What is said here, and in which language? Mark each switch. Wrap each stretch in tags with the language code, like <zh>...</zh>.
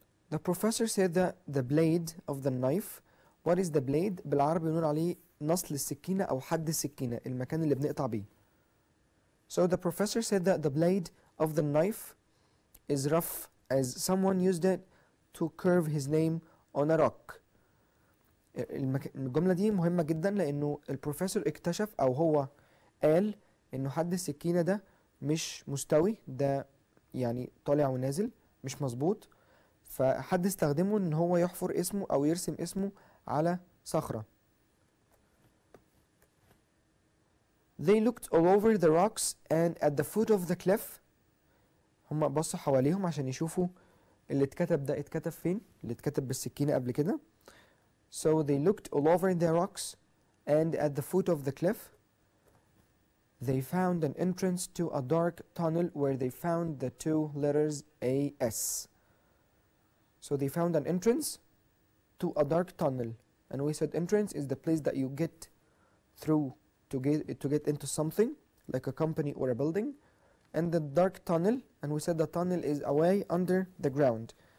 <en>The professor said that the blade of the knife, what is the blade؟</en> <ar>بالعربي بنقول عليه نصل السكينة أو حد السكينة، المكان اللي بنقطع بيه.</ar> <en>So the professor said that the blade of the knife is rough, as someone used it to curve his name on a rock.</en> <ar>الجملة دي مهمة جدا لأنه البروفيسور اكتشف أو هو قال إنه حد السكينة ده مش مستوي، ده يعني طالع ونازل مش مظبوط، فحد استخدمه إن هو يحفر اسمه أو يرسم اسمه على صخرة.</ar> <en>They looked all over the rocks and at the foot of the cliff.</en> <ar>هم بصوا حواليهم عشان يشوفوا اللي اتكتب ده اتكتب فين، اللي اتكتب بالسكينة قبل كده.</ar> <en>So they looked all over the rocks and at the foot of the cliff they found an entrance to a dark tunnel where they found the two letters AS. So they found an entrance to a dark tunnel, and we said entrance is the place that you get through to get into something like a company or a building, and the dark tunnel, and we said the tunnel is away under the ground.</en>